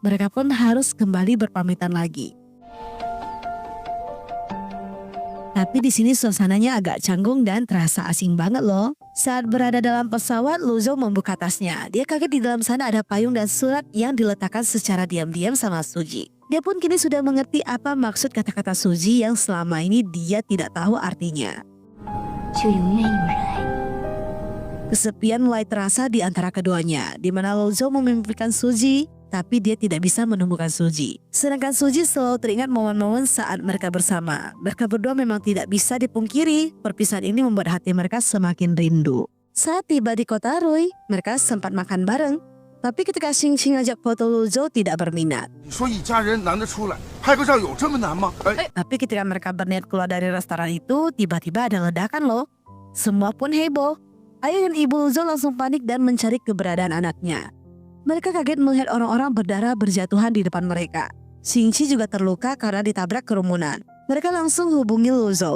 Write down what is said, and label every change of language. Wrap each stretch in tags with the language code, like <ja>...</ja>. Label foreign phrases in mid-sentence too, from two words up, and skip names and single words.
<id>Mereka pun harus kembali berpamitan lagi. Tapi di sini suasananya agak canggung dan terasa asing banget loh. Saat berada dalam pesawat, Luzhou membuka tasnya. Dia kaget di dalam sana ada payung dan surat yang diletakkan secara diam-diam sama Suji. Dia pun kini sudah mengerti apa maksud kata-kata Suji yang selama ini dia tidak tahu artinya.</id> <zh>就永远有人爱你。</zh> <id>Kesepian mulai terasa di antara keduanya, di mana Luzhou memimpikan Suji, tapi dia tidak bisa menemukan Suji. Sedangkan Suji selalu teringat momen-momen saat mereka bersama. Mereka berdua memang tidak bisa dipungkiri, perpisahan ini membuat hati mereka semakin rindu. Saat tiba di kota Rui, mereka sempat makan bareng. Tapi ketika Xingqing ajak foto, Luzhou tidak berminat.</id> <zh>你说一家人难得出来，拍个照有这么难吗？哎，</zh> <id>Tapi ketika mereka berniat keluar dari restoran itu, tiba-tiba ada ledakan loh. Semua pun heboh. Ayah dan ibu Luzhou langsung panik dan mencari keberadaan anaknya. Mereka kaget melihat orang-orang berdarah berjatuhan di depan mereka. Xingqi juga terluka karena ditabrak kerumunan. Mereka langsung hubungi Luzhou.</id>